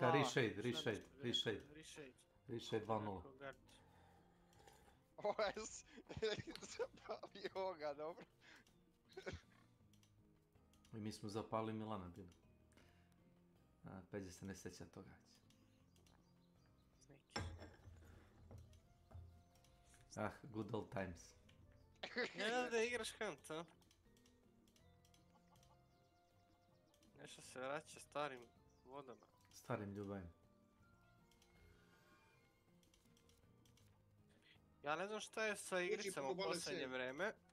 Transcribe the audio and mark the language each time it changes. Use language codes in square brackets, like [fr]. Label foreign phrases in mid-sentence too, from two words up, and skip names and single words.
[bs] Čeka, Reshade 2.0. OS, zapalio ga, dobro. I mi smo zapali Milana bili. Peđe se ne sjeća toga. [en] Good old times. [bs] Ne znam da igraš Hunt, a? Nešto se vraća starim vodama. Starim ljubavim. Ja ne znam šta je sa igricama u posljednje vreme.